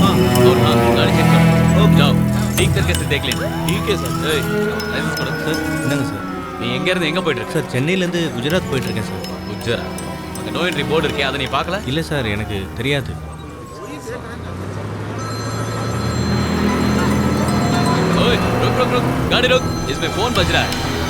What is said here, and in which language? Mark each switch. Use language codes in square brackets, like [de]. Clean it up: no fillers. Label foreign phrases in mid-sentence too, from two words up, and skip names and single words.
[hi] और हाँ, गाड़ी चेक करो। जाओ, ठीक करके से देख लेना। ठीक है सर। [ta] லைசன்ஸ் கொடு சார்। என்னங்க சார், நீ எங்க இருந்து எங்க போயிட்டு இருக்க? சார், சென்னையில இருந்து குஜராத் போயிட்டு இருக்கேன் சார். குஜராத்? அங்க [en] no entry board [ta] இருக்கே, அதை நீ பார்க்கல? இல்ல சார், எனக்கு தெரியாது। [hi] ओए, रुक रुक रुक, गाड़ी रुक, इसमें फोन बज रहा है।